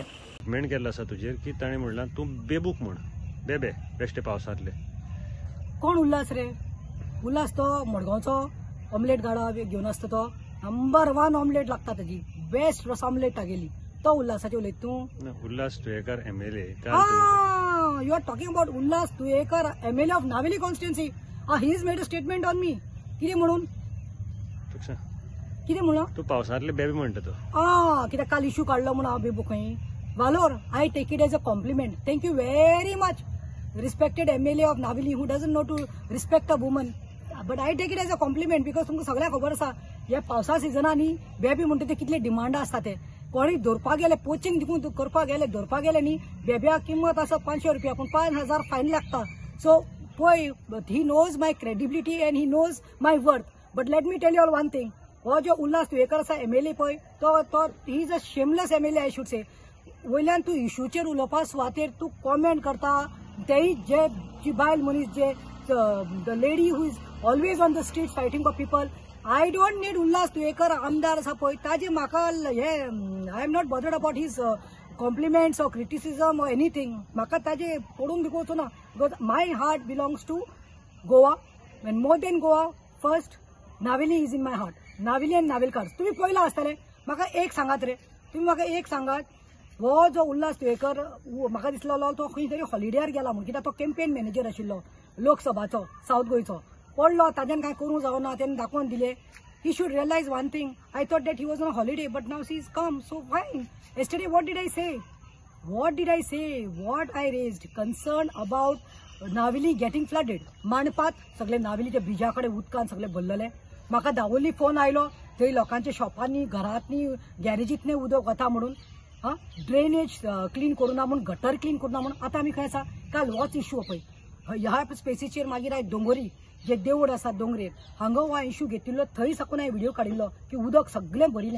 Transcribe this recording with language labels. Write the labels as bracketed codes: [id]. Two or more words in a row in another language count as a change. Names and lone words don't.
[kok] मेण केल्लो आसा तुजेर की ताणें म्हणलां तूं बेबूक म्हण बेबे बेश्टे पावसांतले। कोण उल्हास रे? उल्हास तो मडगांवचो ऑमलेट गाडा घेवन आसता तो नंबर 1 ऑमलेट लागता ताजी बेस्ट रस ऑमलेट तागेली तो उल्हासाचे उलयता तूं? उल्हास तुयेकर MLA। [en] You are talking about Ulhas Tuyekar MLA of Navelim constituency. He is made a statement on me [kok] कितें म्हणून तूं पावसांतले बेबे म्हणटा कित्याक काल इशू काडलो म्हणून हांव बेबूक खंय वालोर [en] I take it as a compliment. Thank you very much respected MLA of Navelim who doesn't know to respect a woman but I take it as a compliment because [kok] तुमकां सगळ्यांक खबर आसा हे पावसा सिजनांनी बेबी म्हणटा ते कितले डिमांड आसता ते कोणी धरपाक गेले कोचिंग दिवून तूं करपाक गेले धरपाक गेले न्ही बेब्याक किंमत आसा 500 रुपया पूण 5000 फायन लागता। [en] So पळय he knows my credibility and he knows my worth but let me tell you all one thing [kok] हो जो उल्हास तुयेकर आसा MLA पळय तो [en] he is a shameless MLA I should say. [kok] वयल्यान तूं इशूचेर उलोवपा सुवातेर तूं कॉमेंट करता तेय जे जी बायल मनीस जे [en] the lady who is always on the street fighting for people I don't need [kok] उल्हास तुयेकर आमदार आसा पळय ताजे म्हाका हे [en] I am not bothered about his compliments or criticism or anything [kok] म्हाका ताजे पडून दिवचो ना [en] because my heart belongs to Goa and more than Goa first Navelim is in my heart Navelim and Navelkars. [kok] तुमी पळयलां आसतलें म्हाका एक सांगात रे तुमी म्हाका एक सांगात हो जो उल्हास तुयेकर म्हाका दिसलो तो खंय तरी हॉलिडेयार गेला म्हूण कित्याक तो [en] campaign manager [kok] आशिल्लो लोकसभाचो सावथ गोंयचो पडलो ताच्यान कांय करूं जावना तेणें दाखोवन दिलें। [en] He should realise one thing I thought that he was on holiday but now she is come so fine. yesterday what did I say what I raised concern about [kok] नावेली [en] getting flooded [kok] मांडपात सगळे नावेलीच्या ब्रिजा कडेन उदकान सगळे भरलेले म्हाका दावोली फोन आयलो थंय लोकांच्या शॉपांनी घरांतनी गॅरेजींतलें उदक वता म्हणून [en] drainage clean [kok] करूना म्हणून [en] gutter clean [kok] करूना म्हणून आतां आमी खंय आसा काल होच इशू पळय ह्या स्पेसीचेर मागीर आयज दोंगरी जे देवूळ आसा दोंगरेर हांगा हो इशू घेतिल्लो थंय साकून हांवें व्हिडिओ काडिल्लो की उदक सगळें भरिल्लें।